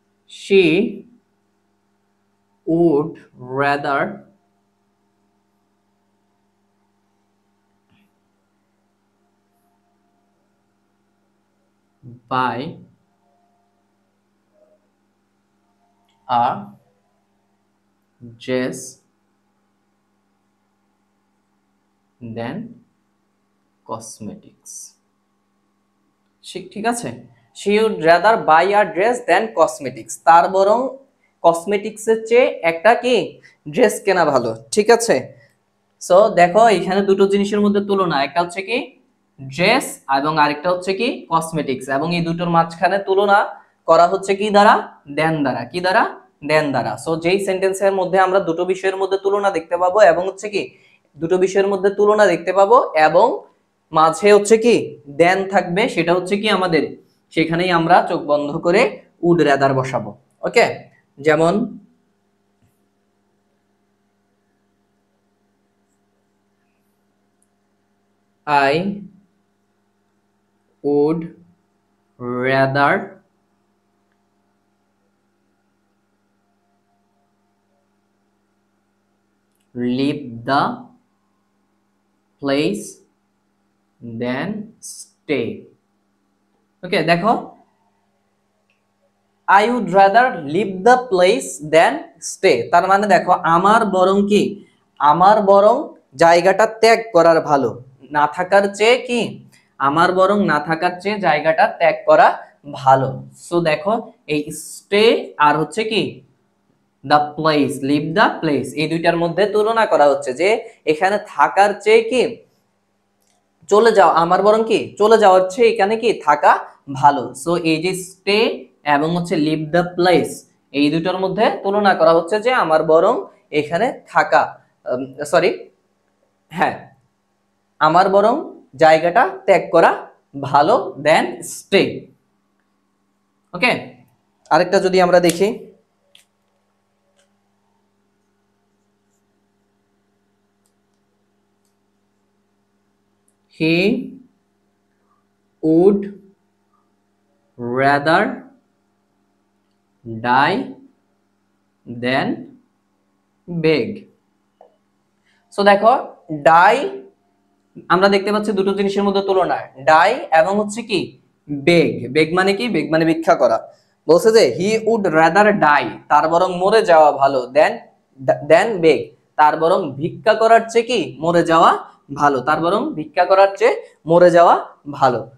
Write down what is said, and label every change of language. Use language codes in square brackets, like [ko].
[en] she would rather buy a dress than cosmetics। [bn] ঠিক আছে, [en] she would rather buy a dress than cosmetics, [bn] তার বরং cosmetics এর চেয়ে একটা কি ড্রেস কেনা ভালো, ঠিক আছে। সো দেখো এখানে দুটো জিনিসের মধ্যে তুলনা, একটা হচ্ছে কি ড্রেস এবং আরেকটা হচ্ছে কি কসমেটিক্স, এবং এই দুটোর মাঝখানে তুলনা করা হচ্ছে কি দ্বারা, দেন দ্বারা। কি দ্বারা, দেন দ্বারা। সো যেই সেন্টেন্সের মধ্যে আমরা দুটো বিষয়ের মধ্যে তুলনা দেখতে পাবো এবং হচ্ছে কি দুটো বিষয়ের মধ্যে তুলনা দেখতে পাবো এবং মাঝে হচ্ছে কি দেন থাকবে, সেটা হচ্ছে কি আমাদের, সেখানেই আমরা চোখ বন্ধ করে উড রাদার বসাবো। [en] Okay, যেমন I would rather leave the place than stay। [bn] ওকে দেখো [en] I would rather leave the place than stay, [bn] তার মানে দেখো আমার বরং কি, আমার বরং জায়গাটা ত্যাগ করার ভালো, না থাকার চেয়ে কি, আমার বরং না থাকার চেয়ে জায়গাটা ত্যাগ করা ভালো। সো দেখো এই স্টে আর হচ্ছে কি the place, leave the place, এই দুইটার মধ্যে তুলনা করা হচ্ছে যে এখানে থাকার চেয়ে কি চলে যাও, আমার বরং কি চলে যাওয়ার চেয়ে এখানে কি থাকা ভালো। সো এই যে স্টে এবং হচ্ছে লিভ দ্য প্লেস, এই দুটোর মধ্যে তুলনা করা হচ্ছে যে আমার বরং এখানে থাকা, সরি হ্যাঁ, আমার বরং জায়গাটা ত্যাগ করা ভালো [en] Than stay. Okay, [bn] আরেকটা যদি আমরা দেখি, [en] he would rather die than beg। [bn] So দেখো ডাই আমরা দেখতে পাচ্ছি দুটো জিনিসের মধ্যে তুলনা, ডাই এবং হচ্ছে কি বেগ। বেগ মানে কি, বেগ মানে ভিক্ষা করা। বলছে যে [en] he would rather die, [bn] তার বরং মরে যাওয়া ভালো, দেন বেগ, তার বরং ভিক্ষা করার চেয়ে কি মরে যাওয়া ভালো, তার বরং ভিক্ষা করার চেয়ে মরে যাওয়া ভালো।